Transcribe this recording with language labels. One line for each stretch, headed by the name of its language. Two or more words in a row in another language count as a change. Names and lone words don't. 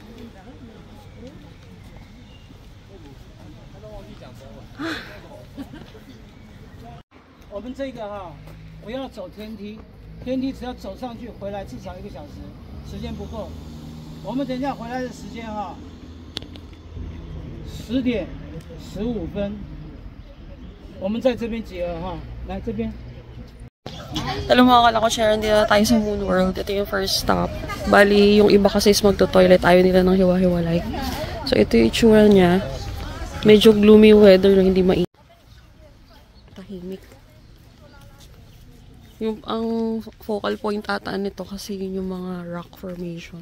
Chinese: 我们这个不要走天梯，天梯只要走上去回来至少1个小时，时间不够。我们等一下回来的时间10点15分，我们在这边集合来这边。
Filipino: Alam mo mga kalakotser, dito na tayo sa Moon World. Ito yung
English: first stop.
Filipino: Bali, yung iba kasi is magto-toilet. Ayaw nila ng hiwa-hiwalay. So, ito yung itsura niya. Medyo
English: gloomy weather
Filipino: na hindi mainit. Tahimik. Ang
English: focal point
Filipino: ata nito kasi yun yung mga
English: rock formation.